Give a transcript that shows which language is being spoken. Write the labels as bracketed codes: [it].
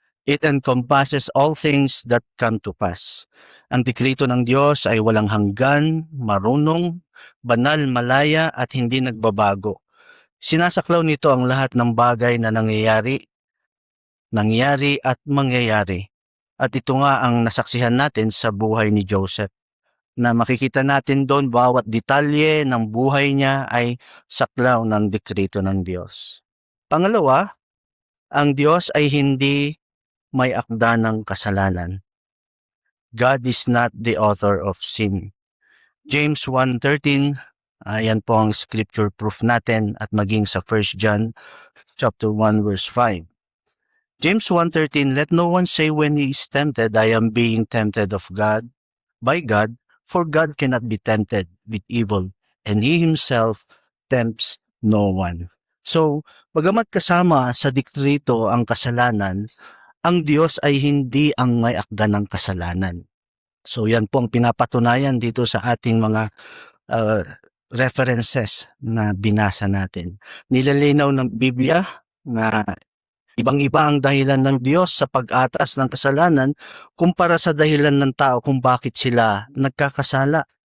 [en] It encompasses all things that come to pass. [tl] Ang dekrito ng Diyos ay walang hanggan, marunong, banal, malaya, at hindi nagbabago. Sinasaklaw nito ang lahat ng bagay na nangyayari at mangyayari. At ito nga ang nasaksihan natin sa buhay ni Joseph, na makikita natin doon bawat detalye ng buhay niya ay saklaw ng dekrito ng Diyos. Pangalawa, ang Diyos ay hindi may akda ng kasalanan. [en] God is not the author of sin. James 1:13, [tl] yan po ang scripture proof natin, at maging sa [en] 1 John chapter 1 verse 5. James 1:13, let no one say when he is tempted, I am being tempted by God, for God cannot be tempted with evil, and He Himself tempts no one. [tl] So, bagamat kasama sa dekrito ang kasalanan, ang Diyos ay hindi ang may akda ng kasalanan. So yan po ang pinapatunayan dito sa ating mga references na binasa natin. Nilalinaw ng Biblia na ibang-iba ang dahilan ng Diyos sa pag-atas ng kasalanan kumpara sa dahilan ng tao kung bakit sila nagkakasala.